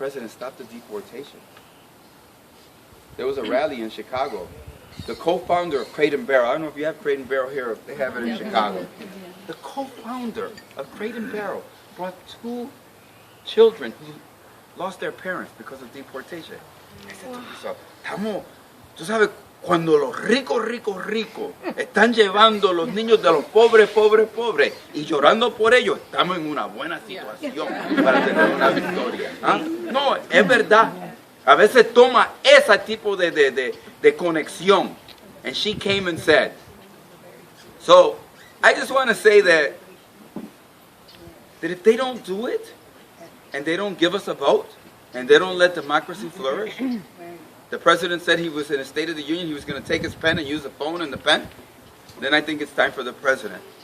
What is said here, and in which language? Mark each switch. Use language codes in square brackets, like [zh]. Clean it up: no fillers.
[en] President, stop the deportation. There was a rally in Chicago. The co-founder of Crate and Barrel, I don't know if you have Crate and Barrel here, if they have it in Chicago. The co-founder of Crate and Barrel brought 2 children who lost their parents because of deportation. I said to myself, [es] tú sabes, cuando los ricos están llevando los niños de los pobres y llorando por ellos, estamos en una buena situación para tener una victoria. ¿Ah? No, es verdad. A veces toma ese tipo de conexión. [en] And she came and said, so I just want to say that if they don't do it, and they don't give us a vote, and they don't let democracy flourish, the president said he was in a State of the Union, he was going to take his pen and use the phone and the pen, then I think it's time for the president.